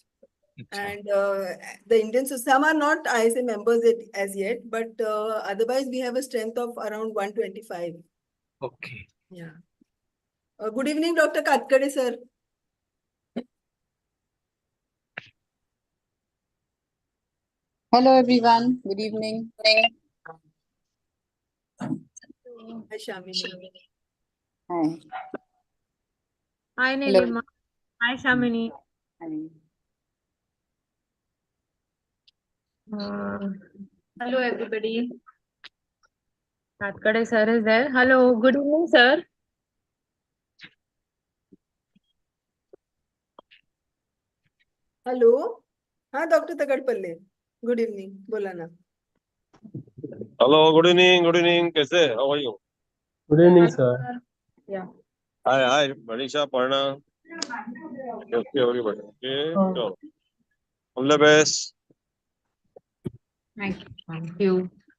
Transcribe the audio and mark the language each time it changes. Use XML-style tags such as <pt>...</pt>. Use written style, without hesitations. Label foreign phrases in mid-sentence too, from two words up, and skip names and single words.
<en>And the Indian, so some are not ISA members as yet, but otherwise we have a strength of around 125. Okay. Yeah. Good evening, Dr. Katkade, sir. Hello everyone, good evening. Hi, Shamini. Hi. Hi, Nilima. Hi, Shamini. Hi. Hello, everybody. Katkade sir is there. Hello, good evening, sir. Hello. हाँ, Dr. Tagadpalle. Good evening.</en> <hi>बोला ना.</hi> <en>Hello, good evening. कैसे? How are you? Good evening, sir. Yeah. Hi, Manisha, Parna. Okay, everybody. Okay, so all the best. Thank you.</en>